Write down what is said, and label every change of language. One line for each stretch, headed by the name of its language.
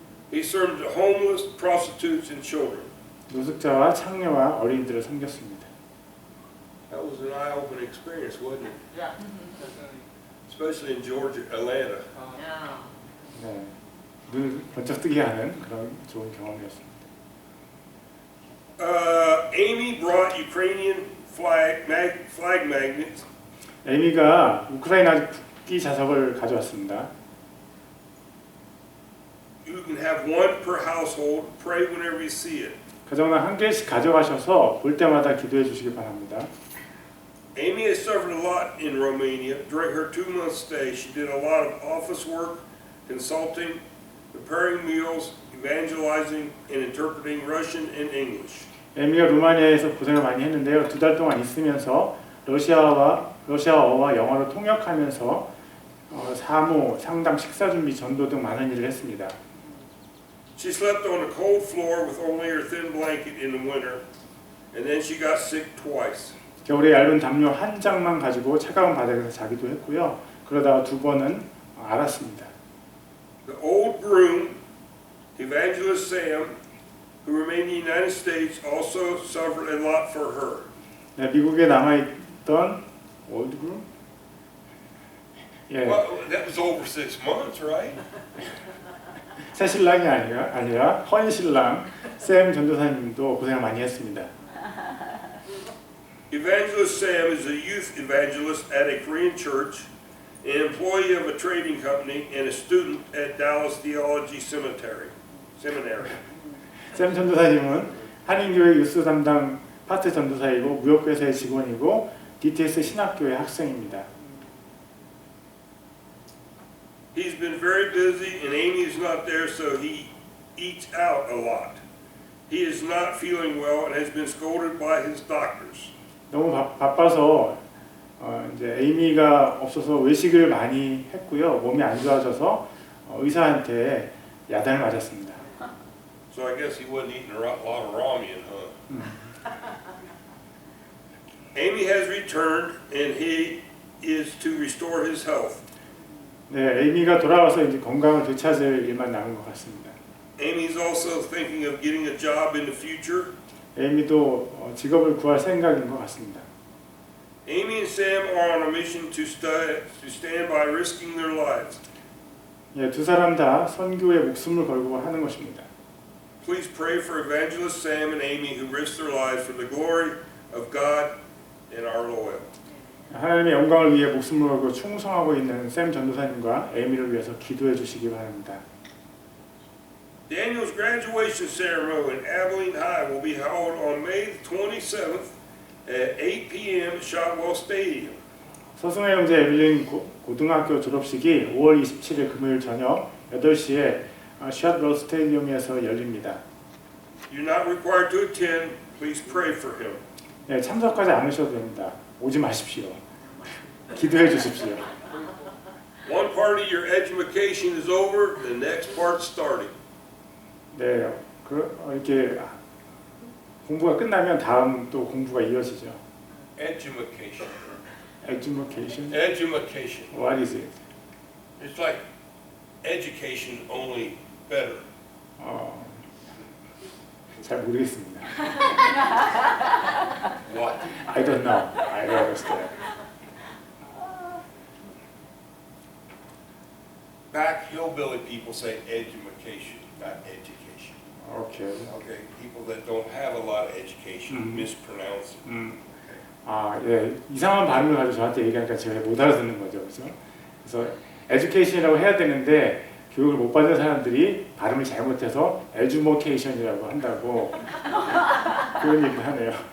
English: He served the homeless, prostitutes, and children.
Korean: 노숙자와 창녀와 어린이들을 섬겼습니다.
English: That was an eye-opening experience, wasn't it? Yeah. Especially in Georgia, Atlanta. Yeah.
Korean: 네, 눈을 번쩍 뜨게 하는 그런 좋은 경험이었습니다.
English: Amy brought Ukrainian flag magnets.
Korean: 에미가 우크라이나 국기 자석을 가져왔습니다.
English: You can have one per household. Pray whenever you see it.
Korean: 가정당 한 개씩 가져가셔서 볼 때마다 기도해 주시기 바랍니다.
English: Amy has suffered a lot in Romania. During her 2-month stay, she did a lot of office work, consulting, preparing meals, evangelizing, and interpreting Russian and English.
Korean: 에미가 루마니아에서 고생을 많이 했는데요. 2달 동안 있으면서 러시아어와 영어로 통역하면서 사모, 상담, 식사 준비, 전도 등 많은 일을 했습니다.
English: She slept on a cold floor with only her thin blanket in the winter, and then she got sick twice.
Korean: 겨울에 얇은 담요 한 장만 가지고 차가운 바닥에서 자기도 했고요. 그러다가 2번은 앓았습니다.
English: The old groom, Evangelist Sam, who remained in the United States, also suffered a lot for her.
Korean: 네, 미국에 남아있던
English: old groom?
Korean: 예,
English: Well, that was over 6 months, right?
Korean: 새 신랑이 아니라 헌 신랑 샘 전도사님도 고생을 많이 했습니다.
English: Evangelist Sam is a youth evangelist at a Korean church, an employee of a trading company, and a student at Dallas Theology Seminary.
Korean: 샘 전도사님은 한인교회 유스 담당 파트 전도사이고 무역회사의 직원이고 DTS 신학교의 학생입니다.
English: He's been very busy, and Amy is not there, so he eats out a lot. He is not feeling well and has been scolded by his doctors.
Korean: 너무 바빠서 이제 에이미가 없어서 외식을 많이 했고요. 몸이 안 좋아져서 의사한테 야단을 맞았습니다.
English: So I guess he wasn't eating a lot of ramen, huh? Amy has returned, and he is to restore his health.
Korean: 네, 에이미가 돌아와서 이제 건강을 되찾을 일만 남은 것 같습니다.
English: Amy's also thinking of getting a job in the future.
Korean: 에이미도 직업을 구할 생각인 것 같습니다.
English: Amy and Sam are on a mission to stand by risking their lives.
Korean: 예, 두 사람 다 선교에 목숨을 걸고 하는 것입니다.
English: Please pray for Evangelist Sam and Amy who risk their lives for the glory of God and our Lord.
Korean: 하나님의 영광을 위해 목숨을 걸고 충성하고 있는 샘 전도사님과 에이미를 위해서 기도해 주시기 바랍니다.
English: Daniel's graduation ceremony in Abilene High will be held on May 27th at 8 p.m. at Shotwell Stadium.
Korean: 서승의 형제 에빌린 고등학교 졸업식이 5월 27일 금요일 저녁 8시에 샷웰 스테디움에서 열립니다.
English: You're not required to attend. Please pray for him.
Korean: 네, 참석하지 않으셔도 됩니다. 오지 마십시오. 기도해 주십시오.
English: One part of your education is over, the next part's starting.
Korean: 네, 이렇게 공부가 끝나면 다음 또 공부가 이어지죠.
English: Education. Education. Education. What is it? It's like education only better.
Korean: 잘 모르겠습니다.
English: What? I don't know. I don't understand. Back hillbilly people say education, not education. Okay. Okay, people that don't have a lot of education mispronounce it.
Korean: 예, 이상한 발음을 가지고 저한테 얘기하니까 제가 못 알아듣는 거죠, 그렇죠? 그래서 education이라고 해야 되는데 교육을 못 받은 사람들이 발음을 잘못해서 education이라고 한다고 그런 얘기를 하네요.